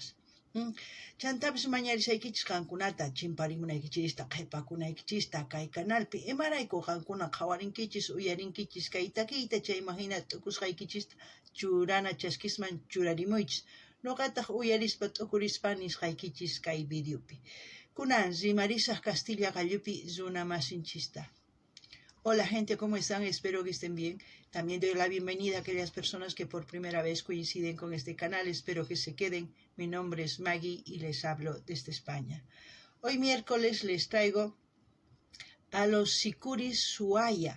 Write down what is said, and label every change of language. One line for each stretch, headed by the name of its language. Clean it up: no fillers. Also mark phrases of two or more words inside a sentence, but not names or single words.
Quechua: Chantapis mañarisaykichis qankunata chimparimunaykichista, qhipakunaykichista kay canalpi imarayku qankuna qhawarinkichis, uyarinkichis kay takiyta chayman hina t'ukusqaykichista churana chaskisman churarimuychis. Noqataq uyarispa t'ukurispa nisqaykichis kay videopi. Kunan rimarisaq Castilla qallupi runa masinchista.
Spanish: Hola gente, ¿cómo están? Espero que estén bien. También doy la bienvenida a aquellas personas que por primera vez coinciden con este canal. Espero que se queden. Mi nombre es Maggie y les hablo desde España. Hoy miércoles les traigo a los Sicuris Suaya.